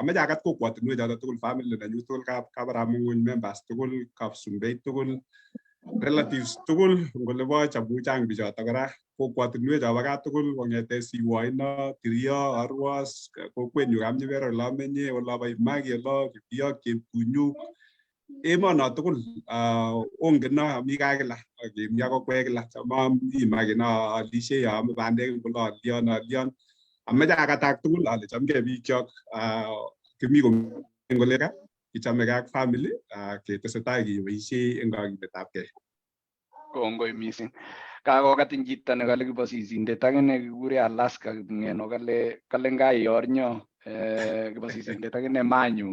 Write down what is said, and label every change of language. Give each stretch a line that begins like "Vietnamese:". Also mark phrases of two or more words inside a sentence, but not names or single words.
Kalenjin: Ameche akat kokwotinwek choto tugul family nenyu tugul Kabaramung'uny members tugul Kapsumbei tugul relatives tugul ngole bo Chabuchang bichoto kora kokwotinwek chobo gaa tugul kong'ete Siwoino, Tirio, Arwas, kokwenyu Kamjibere ole amenye, ole Baimagi, ole Kibiok, Chepkunyuk, emono tugul ongeno mi gaa kila akemi akokwe kila chama imagine alishe ame bandek ngolo alion ameche akatak tugul ale chamgei bikyok kimi ngole gaa kichame ak family ketesetai keboisie eng kakiletabgei. Kongoi mising. Kakokatin chito nekale kibosisindet akine kikure Alaska ngeno kale ngaiornyo kibosisindet akine manyu.